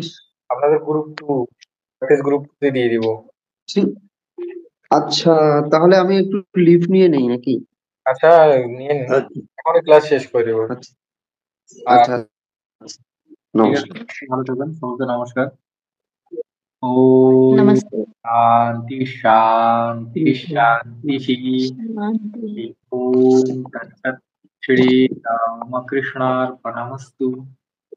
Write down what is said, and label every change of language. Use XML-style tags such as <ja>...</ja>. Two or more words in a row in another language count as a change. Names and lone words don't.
<bn>আপনাদের গ্রুপ 2 প্র্যাকটিস গ্রুপ 2 তে দিয়ে দিব। ঠিক। আচ্ছা, তাহলে আমি একটু লিভ নিয়ে নেই নাকি? আচ্ছা, নিয়ে নিন, আচ্ছা এখনই ক্লাস শেষ করে দেবো। আচ্ছা আর আচ্ছা, ঠিক আছে, নমস্কার। ভালো থাকবেন, সবাইকে নমস্কার। ओम</bn> <sa>नमस्ते। शांति शांति शांति। शांति। ओम तत्सत्। श्री रामकृष्णार्पणमस्तु।</sa>